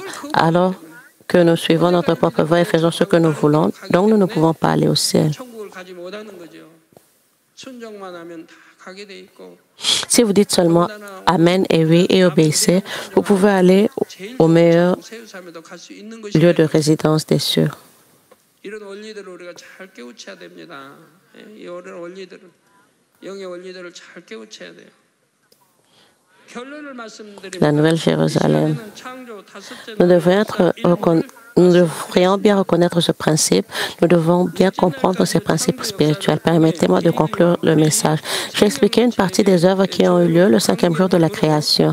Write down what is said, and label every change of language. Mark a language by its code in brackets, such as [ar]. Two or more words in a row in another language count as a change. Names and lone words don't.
[fr] Alors que nous suivons notre propre voie et faisons ce que nous voulons, donc nous ne pouvons pas aller au ciel. Si vous dites seulement Amen et oui et obéissez, vous pouvez aller au meilleur lieu de résidence des cieux. [ko] 이런 원리들을 우리가 잘 깨우쳐야 됩니다. 이 원리들을 영의 원리들을 잘 깨우쳐야 돼요. [fr] La Nouvelle Jérusalem. Nous devrions bien reconnaître ce principe. Nous devons bien comprendre ces principes spirituels. Permettez-moi de conclure le message. J'ai expliqué une partie des œuvres qui ont eu lieu le 5e jour de la création.